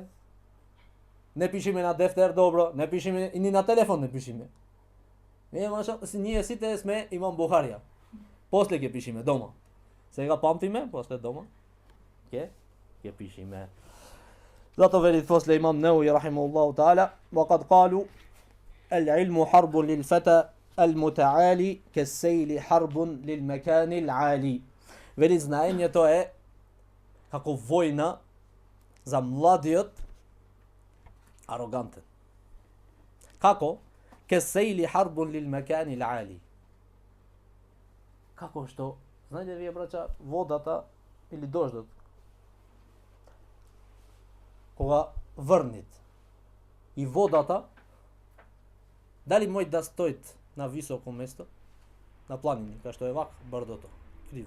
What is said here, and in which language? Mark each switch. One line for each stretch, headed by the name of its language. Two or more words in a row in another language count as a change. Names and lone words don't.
Macedonian: Не пишиме на дефтер, добро, не пишиме и ни на телефон не пишиме. Ние сите сме Имам Бухарија. После ќе пишиме дома. Сега памтиме, после дома ќе пишиме. Зато велит после
Arabic: Имам Неуви رحمه الله تعالى, وقد قالوا العلم حرب للفتى المتعالي كالسيل حرب للمكان العالي.
Macedonian: Вели знаењето е како војна за младиот арогантен. Како?
Arabic: كالسيل حرب للمكان العالي.
Macedonian: Како што, знаете вие браќа, водата или дождот, кога врнит и водата, дали може да стоит на високо место, на планини, кај што е вак брдото, криво.